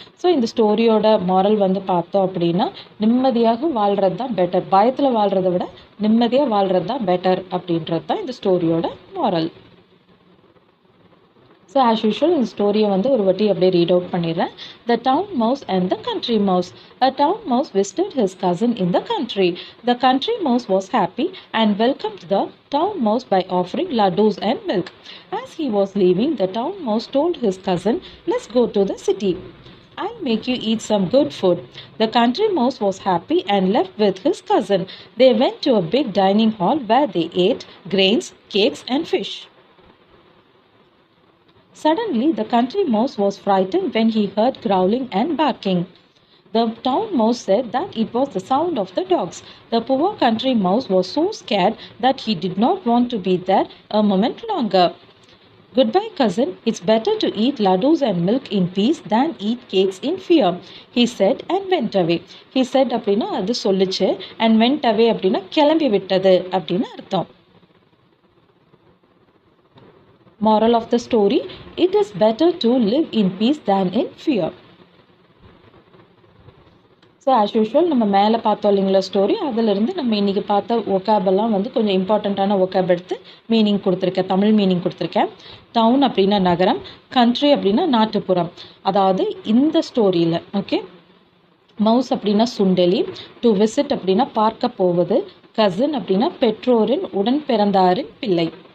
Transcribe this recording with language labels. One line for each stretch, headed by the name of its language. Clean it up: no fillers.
Tamil: So இந்த ஸ்டோரியோட moral வந்து பார்த்தோம் அப்படின்னா, நிம்மதியாக வாழ்கிறது தான் பெட்டர், பயத்தில் வாழ்கிறத விட நிம்மதியாக வாழ்கிறது தான் பெட்டர் அப்படின்றது தான் இந்த ஸ்டோரியோட மாரல். ஸோ ஆஸ் யூஷுவல் இந்த ஸ்டோரியை வந்து ஒரு வாட்டி அப்படியே ரீட் அவுட் பண்ணிடுறேன்.
English: The town mouse and the country mouse. A town mouse visited his cousin in the country. The country mouse was happy and welcomed the town mouse by offering laddus and milk. As he was leaving, the town mouse told his cousin, "Let's go to the city. I'll make you eat some good food." The country mouse was happy and left with his cousin. They went to a big dining hall where they ate grains, cakes, and fish. Suddenly, the country mouse was frightened when he heard growling and barking. The town mouse said that it was the sound of the dogs. The poor country mouse was so scared that he did not want to be there a moment longer. "Goodbye, cousin. It's better to eat laddus and milk in peace than eat cakes in fear," he said and went away. He said
Tamil: அப்படின்னா அது சொல்லுச்சு,
English: and went away
Tamil: அப்படின்னா கிளம்பி விட்டது அப்படின்னு அர்த்தம்.
English: Moral of the story: it is better to live in peace than in fear.
Tamil: So as usual நம்ம மேலே பார்த்தோம் இல்லைங்களா ஸ்டோரி, அதிலிருந்து நம்ம இன்றைக்கி பார்த்த ஒக்காபெல்லாம் வந்து கொஞ்சம் இம்பார்ட்டண்ட்டான ஒக்காப் எடுத்து மீனிங் கொடுத்துருக்கேன், தமிழ் மீனிங் கொடுத்துருக்கேன். டவுன் அப்படின்னா நகரம், கண்ட்ரி அப்படின்னா நாட்டுப்புறம். அதாவது இந்த ஸ்டோரியில் ஓகே, மவுஸ் அப்படின்னா சுண்டெலி, டு விசிட் அப்படின்னா பார்க்க போவது, கசின் அப்படின்னா பெற்றோரின் உடன் பிறந்தாரின் பிள்ளை.